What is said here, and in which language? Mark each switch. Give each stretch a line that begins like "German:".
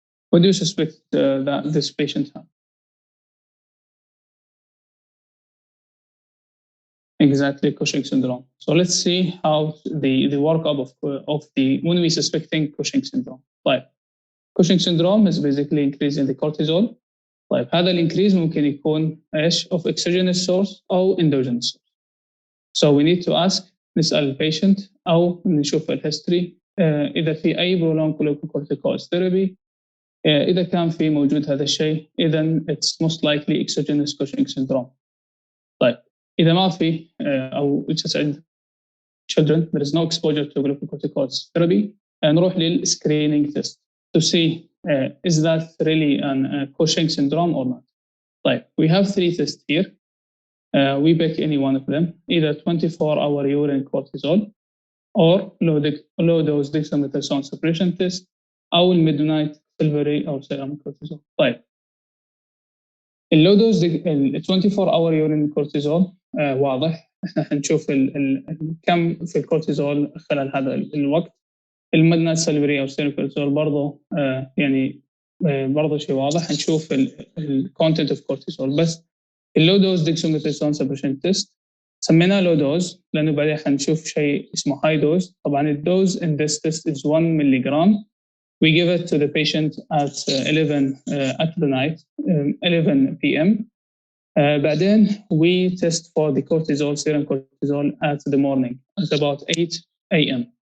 English: What do you suspect that this patient has? Exactly, Cushing syndrome. So let's see how the workup of the when we suspecting Cushing syndrome.
Arabic: طيب
English: Cushing syndrome is basically increase in the cortisol.
Arabic: طيب هذا الانكريز ممكن يكون ايش
English: of exogenous source
Arabic: أو
English: endogenous source. So we need to ask
Arabic: نسأل البيشنت أو نشوف الهيستوري إذا في أي
English: prolonged glucocorticoid therapy
Arabic: إذا كان في موجود هذا الشيء إذا
English: it's most likely exogenous Cushing syndrome.
Arabic: طيب إذا ما في أو
English: children there is no exposure to glucocorticoid therapy
Arabic: نروح للscreening
English: test to see is that really an Cushing syndrome or not.
Arabic: طيب
English: we have 3 tests here. We pick any one of them, either 24-hour urine cortisol or low dose dexamethasone suppression test
Arabic: أو
English: midnight silvery أو serum cortisol.
Arabic: طيب اللو دوز ال
English: 24-hour urine cortisol
Arabic: واضح احنا حنشوف كم في الكورتيزول خلال هذا الوقت. المدنات سلبري او سيرم كورتيزول برضه يعني برضه شيء واضح حنشوف الكونتنت اوف كورتيزول. بس اللو دوز ديكساميثاسون سبريشن تيست سميناه لو دوز لانه بعدين حنشوف شيء اسمه هاي دوز. طبعا الدوز
English: in this test is 1 milligram. We give it to the patient at 11 at the night 11 p.m.
Arabic: بعدين
English: we test for the cortisol serum cortisol at the morning at about 8 a.m.